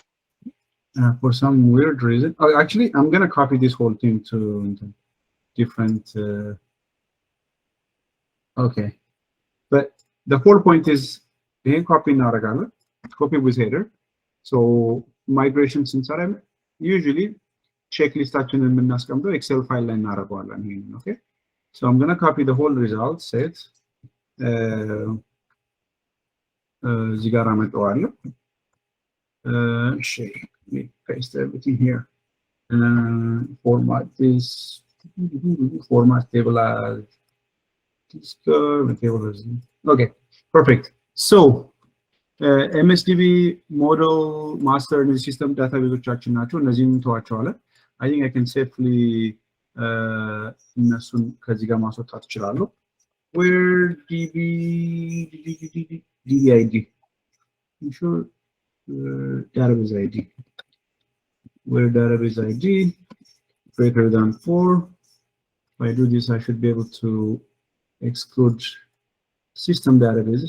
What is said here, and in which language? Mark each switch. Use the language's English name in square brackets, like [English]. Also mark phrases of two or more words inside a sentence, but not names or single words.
[English] For some weird reason, actually, I'm gonna copy this whole thing to different. Okay, but the whole point is being copy እናደርጋለን, copy with header. So migration ስንሰራ usually checklistaችንን የምናስቀምጠው Excel file [Amharic] ላይ እናደርገዋለን ይሄን። [English] Okay, so I'm gonna copy the whole result set. [Amharic] እዚህ ጋር አመጣዋለሁ። እሺ [English] paste everything here and format this, format table as this table as okay, perfect. So MSDB model master and system databaseዎቻችን [Amharic] ናቸው። እነዚህን እንተዋቸዋለን። [English] I think I can safely [Amharic] እነሱን ከዚህ ጋር ማስወጣት እችላለሁ። [English] Where DBID I'm sure database ID, where database ID greater than 4. If I do this, I should be able to exclude system databases.